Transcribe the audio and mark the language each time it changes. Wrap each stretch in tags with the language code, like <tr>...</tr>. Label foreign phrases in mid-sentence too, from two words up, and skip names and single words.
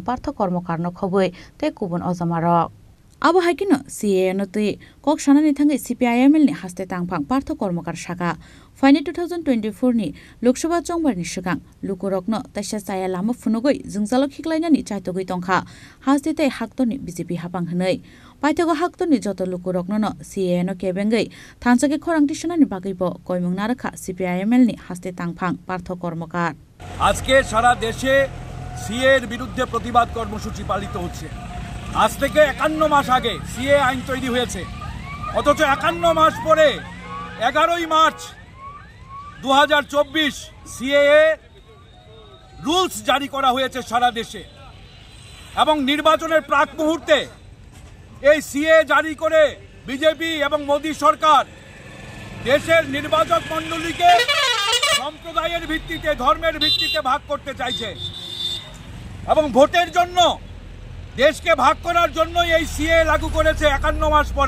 <trp>partho kormokarno khobui te kubun ojamarok abo haikino CAA no tui kok sanani thangai CPIML ni haste tangphang partho kormokar shaka faini 2024 ni Loksaha chongbar ni sigang lukurokno taisa chaya lama phunugoi jungjalo khiklainani chaitogoi tongkha haste tai haktoni BJP hapang hnei paithago haktoni joto lukurokno no CAA no kebengai thanchake khorangti sanani bagaibo koimung narakha CPIML ni haste tangphang partho kormokar</trp> <bn>আজকে সারা দেশে সিএ এর বিরুদ্ধে প্রতিবাদ কর্মসূচি পালিত হচ্ছে। আজ থেকে 51 মাস আগে সিএ আইন তৈরি হয়েছে, অথচ 51 মাস পরে 11ই মার্চ 2024 সিএ রুলস জারি করা হয়েছে সারা দেশে এবং নির্বাচনের প্রাক মুহূর্তে এই সিএ জারি করে বিজেপি এবং মোদি সরকার দেশের নির্বাচক মণ্ডলীকে সম্প্রদায়ের ভিত্তিতে ধর্মের ভিত্তিতে ভাগ করতে চাইছে এবং ভোটের জন্য দেশকে ভাগ করার জন্য এই সিএ লাগু করেছে 51 মাস পরে।</bn>